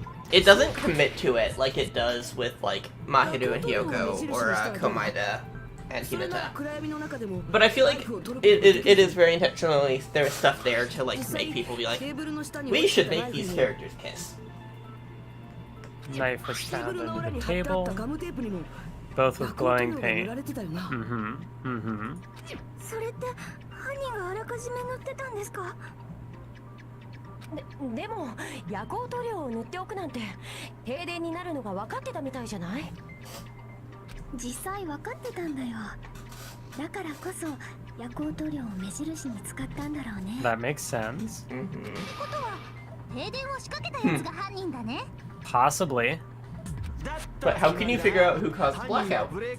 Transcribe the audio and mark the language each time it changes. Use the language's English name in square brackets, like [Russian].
[English] it doesn't commit to it like it does with like Mahiru and Hyoko or Komaeda and Hinata. But I feel like it is very intentionally, there's stuff there to like make people be like, we should make these characters kiss. Knife was found under the table, both with glowing paint. Mm-hmm. Mm-hmm. [Japanese] それって犯人があらかじめ塗ってたんですか？でも夜光塗料を塗っておくなんて停電になるのが分かってたみたいじゃない？実際分かってたんだよ。だからこそ夜光塗料を目印に使ったんだろうね。 [English] That makes sense. [Japanese] ってことは停電を仕掛けたやつが犯人だね。 [English] Possibly. But how can you figure out who caused the blackout?